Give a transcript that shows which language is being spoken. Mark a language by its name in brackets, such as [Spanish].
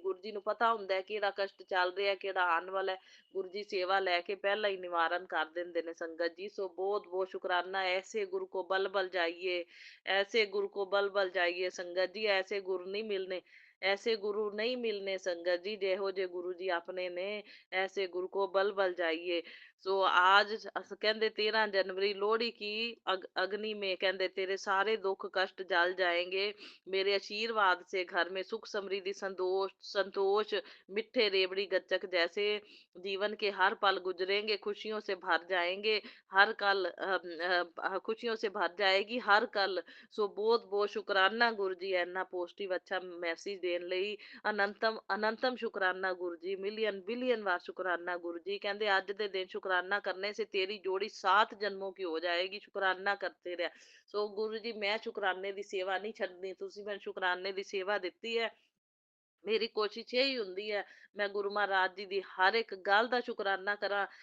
[Punjabi] ਗੁਰੂ ਜੀ ਨੂੰ ਪਤਾ ਹੁੰਦਾ ਹੈ ਕਿਹੜਾ ਕਸ਼ਟ ਚੱਲ ਰਿਹਾ, ਕਿਹੜਾ ਆਉਣ ਵਾਲਾ ਹੈ। ਗੁਰੂ ਜੀ ਸੇਵਾ ਲੈ ਕੇ ਪਹਿਲਾਂ ਹੀ ਨਿਵਾਰਨ ਕਰ ਦਿੰਦੇ ਨੇ ਸੰਗਤ ਜੀ। ਸੋ ਬਹੁਤ ਬਹੁਤ ਸ਼ੁਕਰਾਨਾ। [Hindi] ਐਸੇ ਗੁਰੂ ਕੋ ਬਲ ਬਲ ਜਾਈਏ, [Punjabi] ਐਸੇ ਗੁਰੂ ਕੋ ਬਲ ਬਲ ਜਾਈਏ ਸੰਗਤ ਜੀ। ਐਸੇ ਗੁਰੂ ਨਹੀਂ ਮਿਲਨੇ, ਐਸੇ ਗੁਰੂ ਨਹੀਂ ਮਿਲਨੇ ਸੰਗਤ ਜੀ। ਜਿਹੋ ਜਿਹੇ ਗੁਰੂ ਜੀ ਆਪਣੇ ਨੇ, ਐਸੇ [Hindi] गुरु को बल बल जाइए। सो आज कहते 13 जनवरी लोहड़ी की अग्नि में कहते तेरे सारे दुख कष्ट जल जाएंगे। मेरे आशीर्वाद से घर में सुख समृद्धि संतोष मिठे रेवड़ी गच्चक जैसे जीवन के हर पल गुजरेंगे, खुशियों से भर जाएंगे हर कल, खुशियों से भर जाएगी हर कल। सो बहुत बहुत शुकराना गुरु जी इन्ना पॉजिटिव अच्छा मैसेज देने ਲਈ। [Punjabi] ਅਨੰਤਮ ਅਨੰਤਮ ਸ਼ੁਕਰਾਨਾ ਗੁਰੂ ਜੀ, ਮਿਲੀਅਨ ਬਿਲੀਅਨ ਵਾਰ ਸ਼ੁਕਰਾਨਾ ਗੁਰੂ ਜੀ। ਕਹਿੰਦੇ ਅੱਜ ਦੇ ਦਿਨ ਸ਼ੁਕਰਾਨਾ [Hindi] ਕਰਨੇ ਸੇ ਤੇਰੀ ਜੋੜੀ 7 ਜਨਮੋਂ ਕੀ ਹੋ ਜਾਏਗੀ। [Punjabi] ਸ਼ੁਕਰਾਨਾ ਕਰਤੇ ਰਿਹਾ। ਸੋ ਗੁਰੂ ਜੀ ਮੈਂ ਸ਼ੁਕਰਾਨੇ ਦੀ ਸੇਵਾ ਨਹੀਂ ਛੱਡਣੀ। ਤੁਸੀਂ ਮੈਨੂੰ ਸ਼ੁਕਰਾਨੇ ਦੀ ਸੇਵਾ ਦਿੱਤੀ ਹੈ। ਮੇਰੀ ਕੋਸ਼ਿਸ਼ ਇਹੀ ਹੁੰਦੀ ਹੈ ਮੈਂ ਗੁਰੂ ਮਹਾਰਾਜ ਜੀ ਦੀ ਹਰ ਇੱਕ ਗੱਲ ਦਾ ਸ਼ੁਕਰਾਨਾ ਕਰਾਂ।